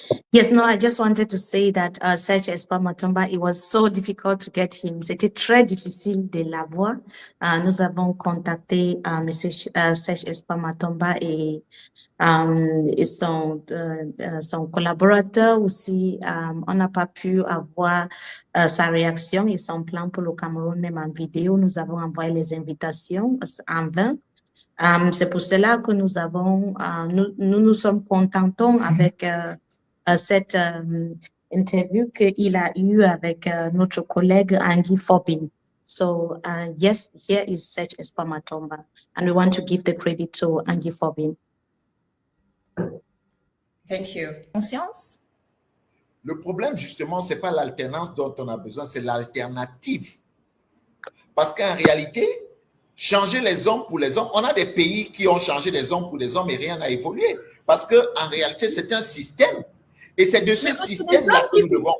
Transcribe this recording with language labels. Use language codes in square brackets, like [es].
[en] Yes, no, I just wanted to say that Serge Espoir Matomba, it was so difficult to get him. [fr] C'était très difficile de l'avoir. Nous avons contacté Monsieur Serge Espoir Matomba et son collaborateur aussi. On n'a pas pu avoir sa réaction et son plan pour le Cameroun, même en vidéo. Nous avons envoyé les invitations en vain. C'est pour cela que nous sommes contentons avec cette interview qu'il a eu avec notre collègue Angie Fobi. [en] So yes, here is Serge Espoir Matomba, and we want to give the credit to Angie Fobi. Thank you. [fr] Conscience? Le problème, justement, ce n'est pas l'alternance dont on a besoin, c'est l'alternative. Parce qu'en réalité, changer les hommes pour les hommes, on a des pays qui ont changé les hommes pour les hommes et rien n'a évolué. Parce qu'en réalité, c'est un système. Et c'est de ce système-là que nous devons